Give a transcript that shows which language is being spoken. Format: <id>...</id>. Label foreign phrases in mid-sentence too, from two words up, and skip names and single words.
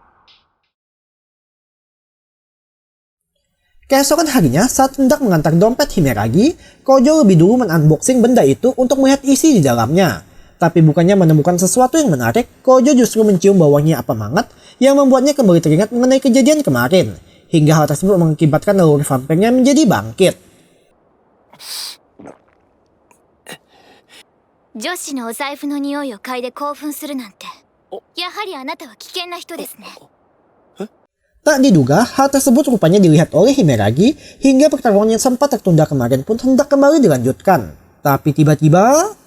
<id>Keesokan harinya, saat hendak mengantar dompet Himeragi, Kojo lebih dulu men-unboxing benda itu untuk melihat isi di dalamnya. Tapi bukannya menemukan sesuatu yang menarik, Kojo justru mencium baunya apa mangat yang membuatnya kembali teringat mengenai kejadian kemarin. Hingga hal tersebut mengakibatkan naluri vampirnya menjadi bangkit.</id> <ja>女子のお財布の匂いを嗅いで興奮するなんて。やはりあなたは危険な人ですね。</ja> <id>Tak diduga, hal tersebut rupanya dilihat oleh Himeragi hingga pertarungan yang sempat tertunda kemarin pun hendak kembali dilanjutkan. Tapi tiba-tiba...</id>